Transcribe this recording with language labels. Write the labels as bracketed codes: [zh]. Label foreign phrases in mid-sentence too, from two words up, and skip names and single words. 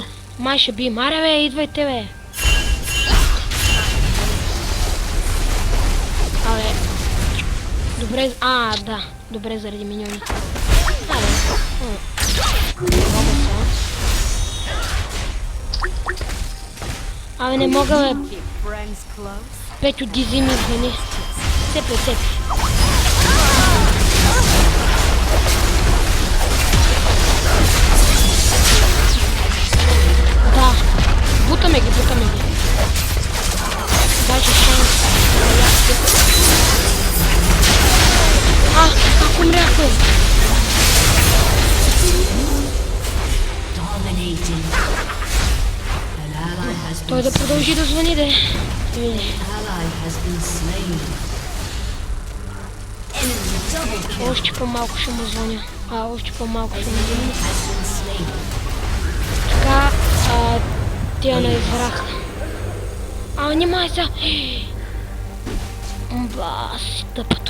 [bg] Май ще би. Маре, бе, идвайте, бе. Абе. Добре, да. Добре, заради миньони. Абе. Абе, не мога, бе. [en] Keep friends close. [bg] Петю, дизи ми, извини. Цепи. Да. Бутаме ги. Даже шанс. Как умрях, бе? [en] Dominating. An ally has [bg] Той да продължи да звъни, де. Види. [en] ally has been slain. Enemy double kill [bg] Още по-малко ще му звъня. Още по-малко ще му звъня. [en] has been slain. [bg] Така, тя на изврах. Внимай сега. Бас, тъпото.